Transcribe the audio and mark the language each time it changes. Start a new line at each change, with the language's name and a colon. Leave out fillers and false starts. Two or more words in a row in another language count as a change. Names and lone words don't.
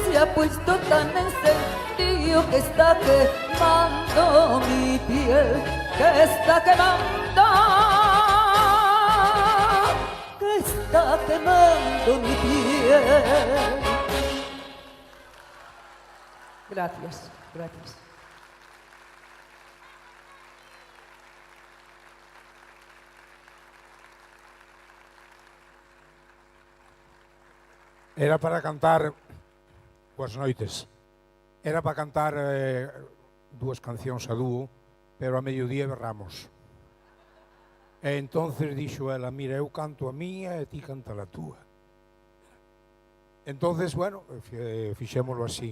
Spanish: Se ha puesto tan encendido que está quemando mi piel, que está quemando, que está quemando mi piel. Gracias, gracias.
Galician: Era para cantar Boas noites. Era para cantar dúas cancións a dúo, pero a mediodía berramos. E entonces dixo ela, mira, eu canto a miña e ti canta a túa. Entonces, bueno, fixémoslo así.